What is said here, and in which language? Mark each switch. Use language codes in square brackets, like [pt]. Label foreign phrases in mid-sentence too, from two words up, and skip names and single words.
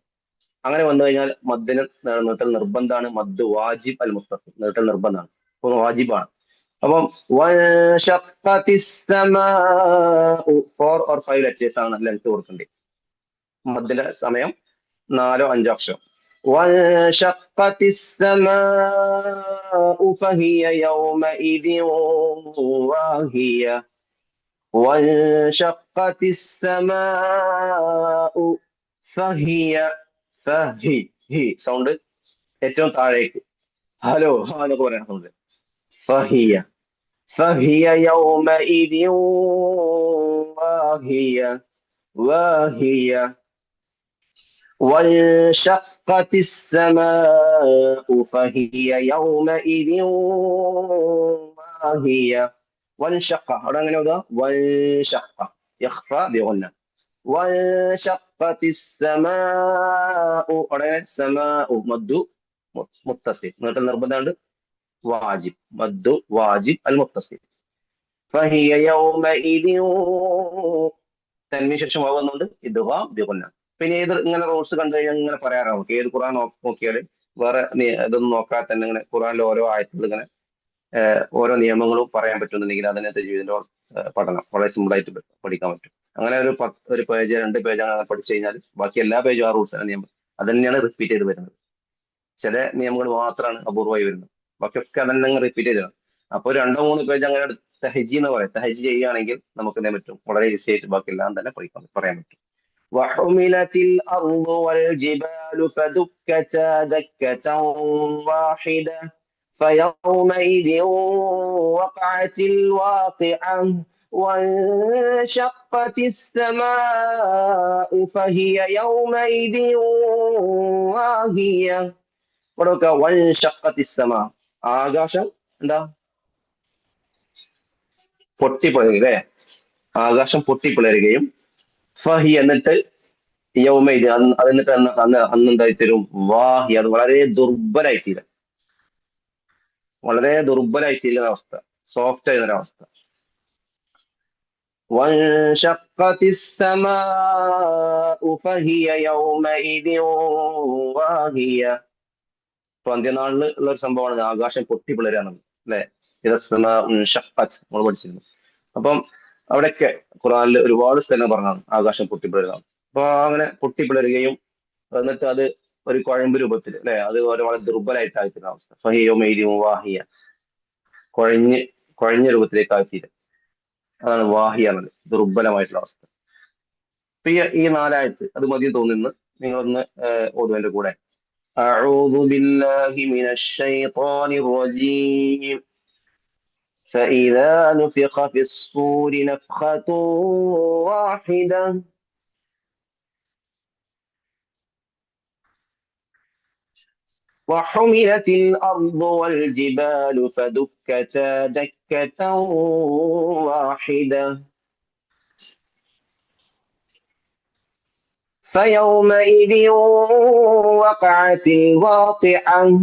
[ml] അങ്ങനെ വന്നു കഴിഞ്ഞാൽ മദ്ദിന് നീട്ടൽ നിർബന്ധമാണ്. [ar] مد واجب المتصل, [ml] നീട്ടൽ നിർബന്ധമാണ്, അപ്പൊ വാജിബാണ്. അപ്പം [en] four or five letters [ml] ആണ് ലെങ്ത് കൊടുക്കേണ്ടത്. മദ്ദിന്റെ സമയം 4 or 5 അക്ഷരം. [ar] وانشقت السماء فهي يومئذ واهية. وانشقت السماء فهي [ml] ഹി സൗണ്ട് ഏറ്റവും താഴേക്ക്, ഹലോ എന്നൊക്കെ പറയാൻ സൗണ്ട്. [ar] ഫഹിയ فهي يومئذ واهية واهية. وانشقت السماء فهي يومئذ واهية. [ml] وانشق അവിടെ അങ്ങനെ എഴുതുക, [ar] وانشق يخفى بغنة. وانشقت السماء [ml] അവിടെ സമാഉ [ar] مد متصل, [ml] നീട്ടൽ നിർബന്ധമുണ്ട്, വാജിബ്, [ar] مد واجب المتصل. فهي يومئذ [ml] തന്മീന് ശേഷം ആവുന്നുണ്ട് [ar] إدغام بغنة. [ml] പിന്നെ ഏത് ഇങ്ങനെ റൂൾസ് കണ്ടു കഴിഞ്ഞാൽ ഇങ്ങനെ പറയാറാണ്. നമുക്ക് ഏത് ഖുർആൻ നോക്കിയാലും വേറെ ഇതൊന്നും നോക്കാതെ തന്നെ ഇങ്ങനെ ഖുർആനിലെ ഓരോ ആയത്തുകൾ ഇങ്ങനെ ഓരോ നിയമങ്ങളും പറയാൻ പറ്റുന്നുണ്ടെങ്കിൽ അതിനകത്ത് ജീവിതത്തിന്റെ പഠനം വളരെ സിമ്പിൾ ആയിട്ട് പഠിക്കാൻ പറ്റും. അങ്ങനെ ഒരു പേജ് 2 പേജ് അങ്ങനെ പഠിച്ചു കഴിഞ്ഞാൽ ബാക്കി എല്ലാ പേജും ആ റൂൾസ് നിയമം അത് തന്നെയാണ് റിപ്പീറ്റ് ചെയ്ത് വരുന്നത്. ചില നിയമങ്ങൾ മാത്രമാണ് അപൂർവമായി വരുന്നത്, ബാക്കിയൊക്കെ അതന്നെ റിപ്പീറ്റ് ചെയ്തതാണ്. അപ്പൊ 2-3 പേജ് അങ്ങനെ തഹജി എന്ന് പറയും. തഹജി ചെയ്യുകയാണെങ്കിൽ നമുക്ക് എന്ത് പറ്റും, വളരെ ഈസി ആയിട്ട് ബാക്കി എല്ലാം തന്നെ പറയാൻ പറ്റും. [ar] وحملت الأرض والجبال فدكتا دكة واحدة فيومئذ وقعت الواقعة. وانشقت السماء فهي يومئذ واهية. وانشقت السماء [ml] ആകാശം എന്താ പൊട്ടിപ്പിളരുക, ആകാശം പൊട്ടിപ്പിളരുകയും ഫഹി എന്നിട്ട് യൗമൈദ് എന്നിട്ട് അന്ന് എന്തായിത്തീരും, വാഹി അത് വളരെ ദുർബലായിത്തീരും, വളരെ ദുർബലായിത്തീരുന്ന അവസ്ഥ, സോഫ്റ്റ് ആയിരുന്ന ഒരവസ്ഥ. [ar] وانشقت السماء فهي يومئذ واهية. [ml] ഇപ്പൊ അന്ത്യനാളിൽ ഉള്ള ഒരു സംഭവമാണ് ആകാശം പൊട്ടിപ്പിളരാണെന്ന്, അല്ലെ? നമ്മൾ പഠിച്ചിരുന്നു. അപ്പം അവിടെയൊക്കെ ഖുർആനിൽ ഒരുപാട് സ്ഥലം പറഞ്ഞാണ് ആകാശം പൊട്ടിപ്പിളരുകയാണ്. അപ്പൊ അങ്ങനെ പൊട്ടിപ്പിളരുകയും എന്നിട്ട് അത് ഒരു കുഴമ്പ് രൂപത്തിൽ, അല്ലെ, അത് വളരെ ദുർബലായിട്ടായിത്തീരുന്ന അവസ്ഥ. ഫഹിയോ മെയ്രിയും വാഹിയ, കുഴഞ്ഞ രൂപത്തിലേക്ക് ആയിത്തീരും. അതാണ് വാഹിയ എന്നത്, ദുർബലമായിട്ടുള്ള അവസ്ഥ. ഇപ്പൊ ഈ 4 ആയത്ത് അത് മതി തോന്നുന്നു. നിങ്ങളൊന്ന് ഓതുവിന്റെ കൂടെ [ar] أعوذ بالله من الشيطان الرجيم. فإذا نفخ في الصور نفخة واحدة وحملت الأرض والجبال فدكتا دكة واحدة فيومئذ وقعت الواقعة.